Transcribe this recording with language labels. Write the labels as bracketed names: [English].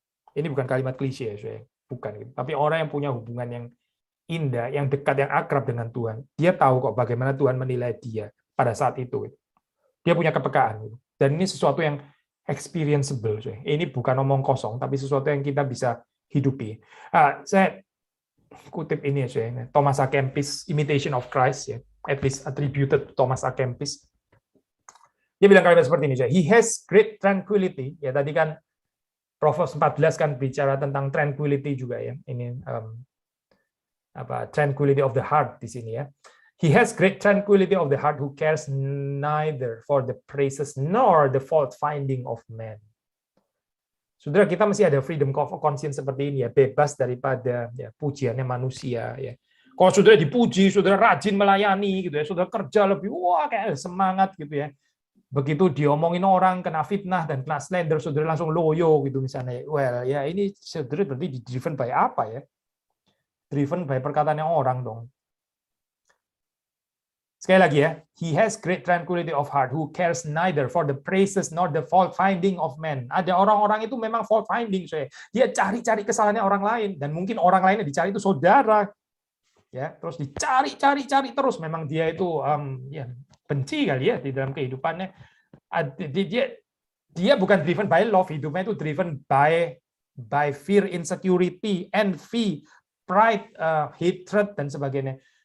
[Indonesian] Ini bukan kalimat klise ya, bukan gitu. Tapi orang yang punya hubungan yang indah, yang dekat, yang akrab dengan Tuhan, dia tahu kok bagaimana Tuhan menilai dia pada saat itu. Dia punya kepekaan. Dan ini sesuatu yang experienceable. Ini bukan omong kosong, tapi sesuatu yang kita bisa hidupi. Saya kutip ini ya, Thomas A. [English] Kempis, Imitation of Christ, ya, at least attributed to Thomas A. [Indonesian] Kempis. Dia bilang kalimat seperti ini, [English] he has great tranquility. [Indonesian] Ya tadi kan Proverbs 14 kan bicara tentang tranquility juga ya. Ini [English] tranquility of the heart [Indonesian] di sini ya. [English] He has great tranquility of the heart who cares neither for the praises nor the fault finding of man. [Indonesian] Saudara, kita masih ada [English] freedom of conscience [Indonesian] seperti ini ya, bebas daripada ya, pujiannya manusia ya. Kalau saudara dipuji, saudara rajin melayani gitu ya, saudara kerja lebih kayak semangat gitu ya. begitu diomongin orang, kena fitnah dan kena slander, saudara langsung loyo gitu misalnya. Well, ya ini saudara berarti [English] driven by [Indonesian] apa ya? [English] Driven by [Indonesian] perkataannya orang dong. [English] Sekali lagi ya, he has great tranquility of heart, who cares neither for the praises nor the fault finding of men. [Indonesian] Ada orang-orang itu memang fault finding, saya. Dia cari-cari kesalahannya orang lain, dan mungkin orang lainnya dicari itu saudara, ya. Terus dicari-cari terus. Memang dia itu ya, benci kali ya di dalam kehidupannya. Dia bukan [English] driven by love, [Indonesian] hidupnya itu [English] driven by fear, insecurity, envy, pride, hatred [Indonesian] dan sebagainya.